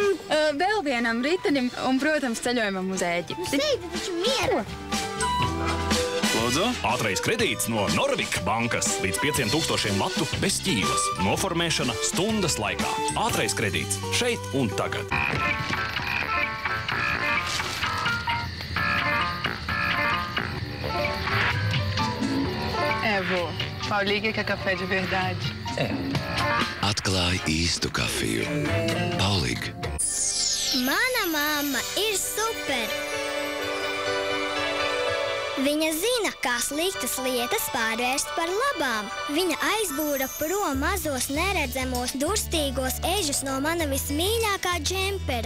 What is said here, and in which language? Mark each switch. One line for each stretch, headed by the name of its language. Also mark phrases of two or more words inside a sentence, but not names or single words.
Latvian: Vēl vienam ritenim un, protams, ceļojumam uz Ēģipti. Sēdi taču mieru. Lūdzu, ātrais kredīts no Norvik bankas līdz 5000 latu bez ķīlas. Noformēšana stundas laikā. Ātrais kredīts šeit un tagad.
Portuguese: Vô, Paulinha quer café de verdade.
Latvian: Atklāj īstu kafiju. Paulig. Mana mamma ir super. Viņa zina, kā sliktas lietas pārvērst par labām. Viņa aizbūra prom mazos neredzamos, durstīgos ežus no mana vismīļākā džempera.